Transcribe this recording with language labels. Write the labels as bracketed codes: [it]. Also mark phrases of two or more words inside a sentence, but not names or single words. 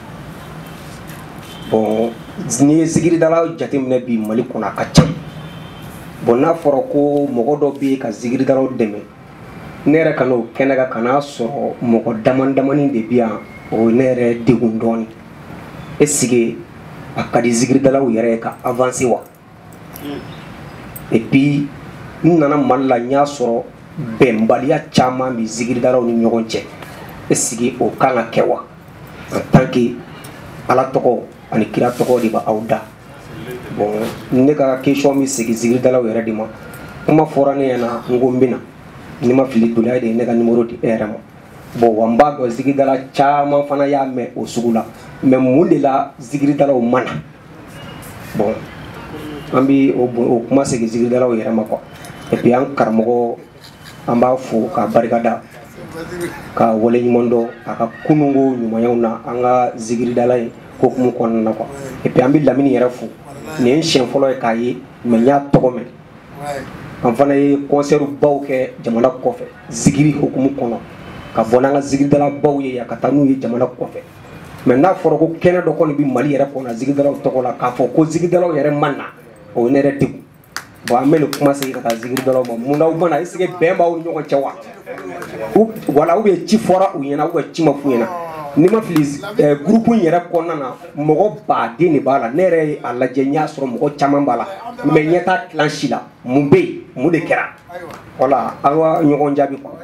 [bm] bon ni ye zikiridala jateminɛ bi Mali kɔnɔ a ka ca bon n'a fɔra ko mɔgɔ dɔ bɛ ka zikiridalaw dɛmɛ ne yɛrɛ ka n'o kɛnɛ kan kan'a sɔrɔ mɔgɔ damadamanin de bɛ yan o ye ne yɛrɛ degun dɔɔnin [fr] est-ce que [bm] a ka di zikiridalaw yɛrɛ ka avancer wa [fr] et puis [bm] n nana Mali la n y'a sɔrɔ bɛnbaliya caman bi zigiridalaw ni ɲɔgɔn cɛ [fr] est-ce que [bm] o kan ka kɛ wa [fr] en tant que [bm] Ala tɔgɔ ani kira tɔgɔ de b'aw da bon ne ka question bi segi zigiridalaw yɛrɛ de ma kuma fɔra ne ɲɛna n ko n bɛna ni ma fili Dula de ye ne ka numéro di e yɛrɛ ma bon wa n b'a dɔn zigiridala caman fana y'a mɛn o sugu la mais mun de la zigiridalaw mana bon an bi o kuma segi zigiridalaw yɛrɛ ma quoi [fr] et puis [bm] an karamɔgɔ an b'a fo k'a barikada ka waleɲuman dɔn a ka kununko ɲumanyaw na an ka zigiridala ye hokumu kɔnɔna na quoi [fr] et puis [bm] an bɛ Lamini yɛrɛ fo nin ye n siɲɛ fɔlɔ ye k'a ye mais n y'a tɔgɔ mɛn an fana ye concert baw kɛ jamana kɔfɛ zigiri hokumu kɔnɔ ka bɔ n'an ka zigiridala baw ye yan ka taa n'u ye jamana kɔfɛ mais n'a fɔra ko kɛnɛ dɔ kɔni bɛ Mali yɛrɛ kɔnɔ zigiridalaw tɔgɔ la k'a fɔ ko zigiridalaw yɛrɛ man na o ye ne yɛrɛ degun bon an bɛ nin kuma segin ka taa zigiridalaw ma mun na u mana [fr] est-ce que [bm] bɛn b'aw ni ɲɔgɔn cɛ wa wala [fr] ou bien [bm] ci fɔra u ɲɛna [fr] ou bien [bm] ci ma f'u ɲɛna ni ma fili groupe in yɛrɛ kɔnɔna na mɔgɔ baden de b'a la ne yɛrɛ a lajɛ n y'a sɔrɔ mɔgɔ caman b'a la mais ɲɛ t'a tilan si la mun bɛ yen mun de kɛra voilà aw ka ɲɔgɔn jaabi